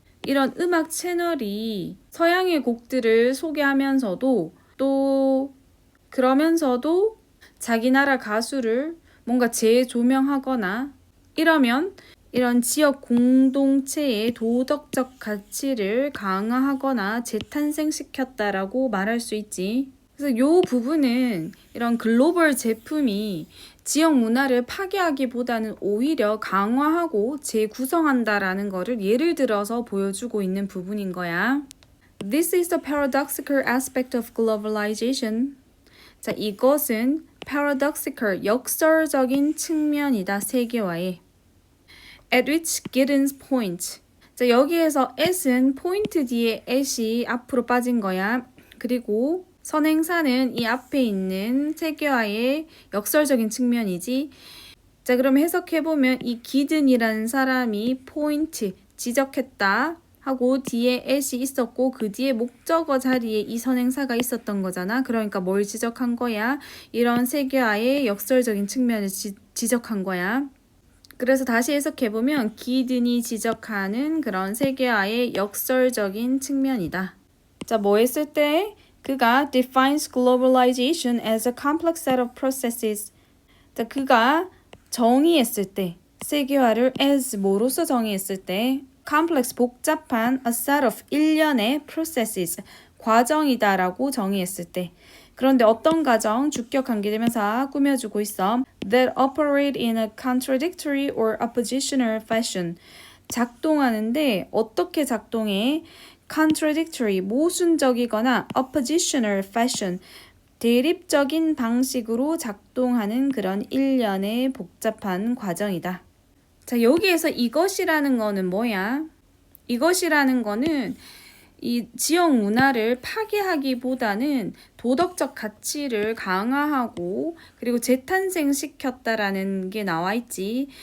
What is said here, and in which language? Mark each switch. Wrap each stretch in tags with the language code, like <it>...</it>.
<ko>이런 음악 채널이 서양의 곡들을 소개하면서도 또 그러면서도 자기 나라 가수를 뭔가 재조명하거나 이러면 이런 지역 공동체의 도덕적 가치를 강화하거나 재탄생시켰다라고 말할 수 있지. 그래서 이 부분은 이런 글로벌 제품이 지역 문화를 파괴하기보다는 오히려 강화하고 재구성한다라는 거를 예를 들어서 보여주고 있는 부분인 거야.</ko> <en>This is the paradoxical aspect of globalization.</en> <ko>자, 이것은 paradoxical, 역설적인 측면이다, 세계화의.</ko> <en>At which Giddens point.</en> <ko>자, 여기에서 at은 포인트 뒤에 at이 앞으로 빠진 거야. 그리고 선행사는 이 앞에 있는 세계화의 역설적인 측면이지. 자, 그럼 해석해보면 이 기든이라는 사람이 포인트, 지적했다 하고 뒤에 at이 있었고 그 뒤에 목적어 자리에 이 선행사가 있었던 거잖아. 그러니까 뭘 지적한 거야? 이런 세계화의 역설적인 측면을 지적한 거야. 그래서 다시 해석해보면 기든이 지적하는 그런 세계화의 역설적인 측면이다. 자, 뭐 했을 때? 그가</ko> <en>defines globalization as a complex set of processes.</en> <ko>자, 그가 정의했을 때, 세계화를 as 뭐로서 정의했을 때, complex 복잡한 a set of 일련의 processes, 과정이다라고 정의했을 때. 그런데 어떤 과정, 주격 관계대명사 꾸며주고 있어.</ko> <en>That operate in a contradictory or oppositional fashion.</en> <ko>작동하는데 어떻게 작동해? contradictory, 모순적이거나 oppositional fashion, 대립적인 방식으로 작동하는 그런 일련의 복잡한 과정이다. 자, 여기에서 이것이라는 거는 뭐야? 이것이라는 거는 이 지역 문화를 파괴하기보다는 도덕적 가치를 강화하고 그리고 재탄생시켰다라는 게 나와 있지.</ko>